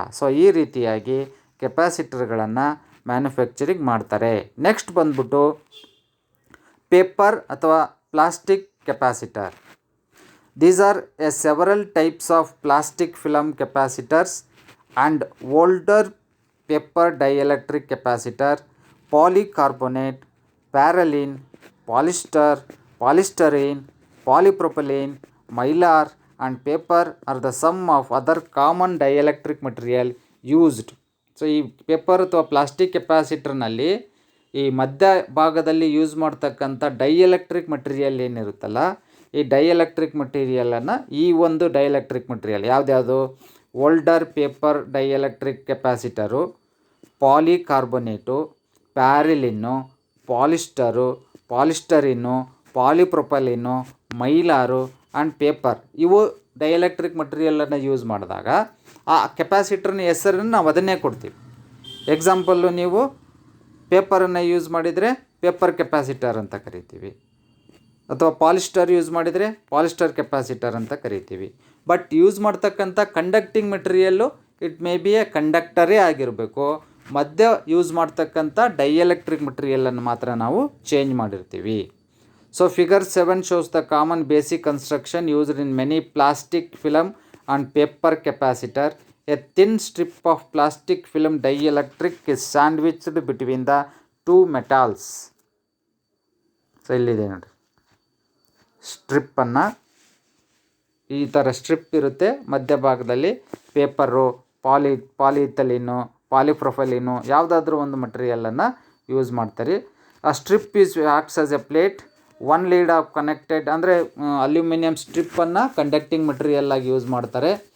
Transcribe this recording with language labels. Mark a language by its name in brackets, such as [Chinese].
[Kannada] So ಈ ರೀತಿಯಾಗಿ ಕೆಪಾಸಿಟರ್ಗಳನ್ನು manufacturing ಮಾಡ್ತಾರೆ. ನೆಕ್ಸ್ಟ್ ಬಂದ್ಬಿಟ್ಟು ಪೇಪರ್ ಅಥವಾ plastic capacitor. [English] These are a several types of plastic film capacitors and older paper dielectric capacitor. Polycarbonate, parylene, polyester, polystyrene, polypropylene, Mylar and paper are the sum of other common dielectric material used. [Kannada] So ಈ paper ಅಥವಾ plastic ಕೆಪಾಸಿಟರ್ನಲ್ಲಿ ಈ ಮಧ್ಯ ಭಾಗದಲ್ಲಿ use ಮಾಡ್ತಕ್ಕಂಥ dielectric material ಏನಿರುತ್ತಲ್ಲ, ಈ dielectric ಮಟೀರಿಯಲನ್ನು ಈ ಒಂದು dielectric material ಯಾವ್ದ್ಯಾವುದು? Older paper dielectric capacitor, ಪಾಲಿಕಾರ್ಬೊನೇಟು, ಪ್ಯಾರಿಲಿನ್ನು, ಪಾಲಿಸ್ಟರು, ಪಾಲಿಸ್ಟರಿನ್ನು, ಪಾಲಿಪ್ರೊಪಲಿನ್ನು, ಮೈಲಾರು and paper, ಇವು ಡೈಎಲೆಕ್ಟ್ರಿಕ್ ಮಟೀರಿಯಲನ್ನು ಯೂಸ್ ಮಾಡಿದಾಗ ಆ ಕೆಪಾಸಿಟರ್ನ ಹೆಸರನ್ನು ನಾವು ಅದನ್ನೇ ಕೊಡ್ತೀವಿ. ಎಕ್ಸಾಂಪಲ್ಲು, ನೀವು ಪೇಪರನ್ನು ಯೂಸ್ ಮಾಡಿದರೆ ಪೇಪರ್ ಕೆಪಾಸಿಟರ್ ಅಂತ ಕರಿತೀವಿ, ಅಥವಾ ಪಾಲಿಸ್ಟರ್ ಯೂಸ್ ಮಾಡಿದರೆ ಪಾಲಿಸ್ಟರ್ ಕೆಪಾಸಿಟರ್ ಅಂತ ಕರಿತೀವಿ. ಬಟ್ ಯೂಸ್ ಮಾಡ್ತಕ್ಕಂಥ conducting material [English] it may be a [Kannada] ಕಂಡಕ್ಟರೇ ಆಗಿರಬೇಕು. ಮಧ್ಯ ಯೂಸ್ ಮಾಡ್ತಕ್ಕಂಥ ಡೈಎಲೆಕ್ಟ್ರಿಕ್ ಮೆಟೀರಿಯಲನ್ನು ಮಾತ್ರ ನಾವು ಚೇಂಜ್ ಮಾಡಿರ್ತೀವಿ. [English] So figure 7 shows the common basic construction used in many plastic film and paper capacitor. A thin strip of plastic film dielectric is sandwiched between the two metals. [Kannada] So ಇಲ್ಲಿದೆ ನೋಡಿ, ಸ್ಟ್ರಿಪ್ಪನ್ನು ಈ ಥರ strip ಇರುತ್ತೆ, ಮಧ್ಯಭಾಗದಲ್ಲಿ paper, ಪಾಲಿಥಲಿನು, ಪಾಲಿಪ್ರೊಫೈಲಿನು ಯಾವುದಾದ್ರೂ ಒಂದು ಮಟೀರಿಯಲನ್ನು use ಮಾಡ್ತಾರೆ. [English] ಆ strip is acts as a plate. One lead of connected [Kannada] ಅಂದರೆ ಅಲ್ಯೂಮಿನಿಯಂ ಸ್ಟ್ರಿಪ್ಪನ್ನು ಕಂಡಕ್ಟಿಂಗ್ ಮೆಟೀರಿಯಲ್ ಆಗಿ ಯೂಸ್ ಮಾಡ್ತಾರೆ.